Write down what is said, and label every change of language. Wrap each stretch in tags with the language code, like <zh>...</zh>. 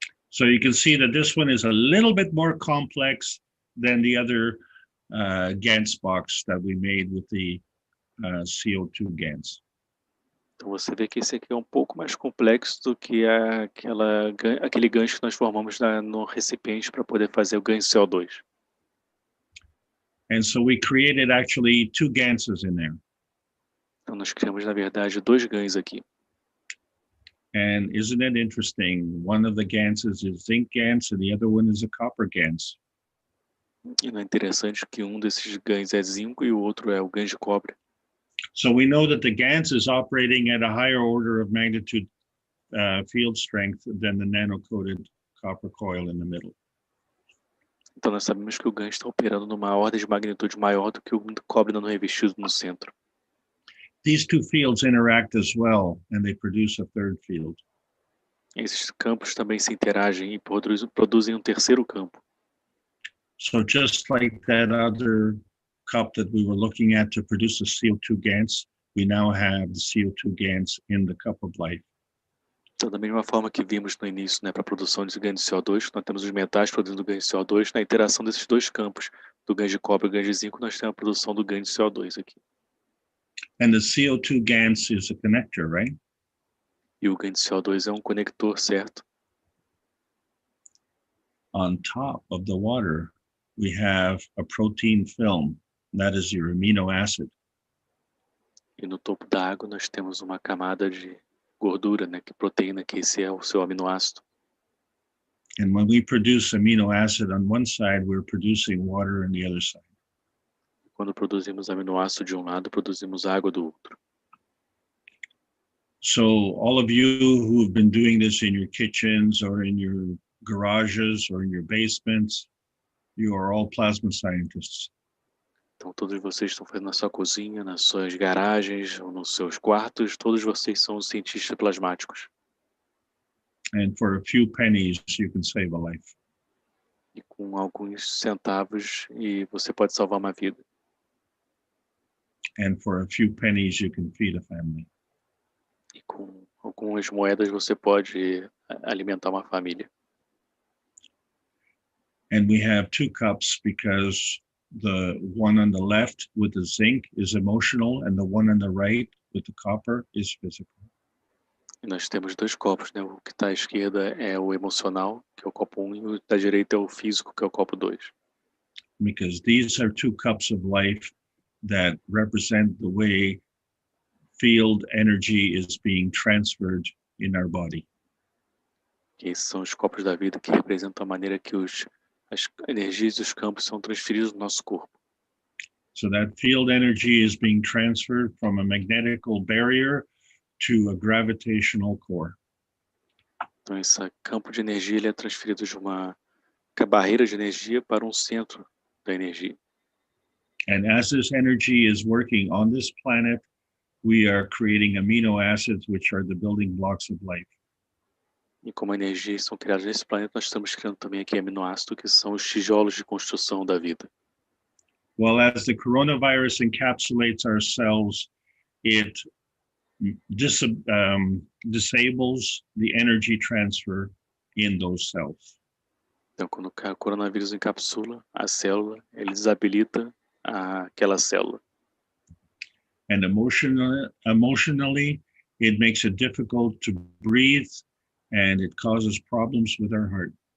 <en>So you can see that this one is a little bit more complex than the other GANs box that we made with the CO2 GANs.</en> <pt>Então você vê que esse aqui é um pouco mais complexo do que aquele gancho que nós formamos no recipiente para poder fazer o ganho CO2.</pt> <en>And so we created actually 2 GANSes in there.</en> <pt>Então nós criamos, na verdade, 2 ganhos aqui.</pt> <en>And isn't it interesting? One of the GANSes is zinc GANs and the other one is a copper GANs.</en> <pt>E não é interessante que um desses ganhos é zinco e o outro é o ganho de cobre.</pt> <en>So we know that the GANS is operating at a higher order of magnitude field strength than the nano-coated copper coil in the middle.</en> <pt>Então nós sabemos que o ganho está operando numa ordem de magnitude maior do que o cobre nano revestido no centro.</pt> <en>These 2 fields interact as well, and they produce a third field.</en> <pt>Esses campos também se interagem e produzem um terceiro campo.</pt> <en>So just like that other cup that we were looking at to produce the CO2 GANs, we now have the CO2 GANs in the cup of life.</en> <pt>Então, da mesma forma que vimos no início, para a produção de ganho de CO2, nós temos os metais produzindo ganho de CO2, na interação desses 2 campos, do ganho de cobre e do ganho de zinco, nós temos a produção do ganho de CO2 aqui.</pt> <en>And the CO2 GANs is a connector, right?</en> <pt>E o ganho de CO2 é um conector, certo?</pt> <en>On top of the water, we have a protein film, that is your amino acid.</en> <pt>E no topo da água nós temos uma camada de gordura, que proteína, que esse é o seu aminoácido.</pt> <en>And when we produce amino acid on one side, we're producing water on the other side.</en> <pt>Quando produzimos aminoácido de um lado, produzimos água do outro.</pt> <en>So all of you who have been doing this in your kitchens or in your garages or in your basements, you are all plasma scientists.</en> <pt>Então todos vocês estão fazendo na sua cozinha, nas suas garagens ou nos seus quartos, todos vocês são cientistas plasmáticos.</pt> <en>And for a few pennies, you can save a life.</en> <pt>E com alguns centavos você pode salvar uma vida.</pt> <en>And for a few pennies, you can feed a family.</en> <pt>E com algumas moedas você pode alimentar uma família.</pt> <en>And we have 2 cups because the one on the left with the zinc is emotional and the one on the right with the copper is physical.</en> <pt>E nós temos 2 copos, O que está à esquerda é o emocional, que é o copo 1, e o da direita é o físico, que é o copo 2.</pt> <en>Because these are 2 cups of life that represent the way field energy is being transferred in our body.</en> <pt>E esses são os copos da vida que representam a maneira que as energias dos campos são transferidas no nosso corpo.</pt> <en>So that field energy is being transferred from a magnetical barrier to a gravitational core.</en> <pt>Então esse campo de energia ele é transferido de uma barreira de energia para um centro da energia.</pt> <en>And as this energy is working on this planet, we are creating amino acids, which are the building blocks of life.</en> <pt>E como energias são criadas nesse planeta, nós estamos criando também aqui aminoácidos, que são os tijolos de construção da vida.</pt> <en>Well, as the coronavirus encapsulates our cells, it disables the energy transfer in those cells.</en> <pt>Então, quando o coronavírus encapsula a célula, ele desabilita aquela célula.</pt> <en>And emotionally, it makes it difficult to breathe, and it causes problems with our heart.</en>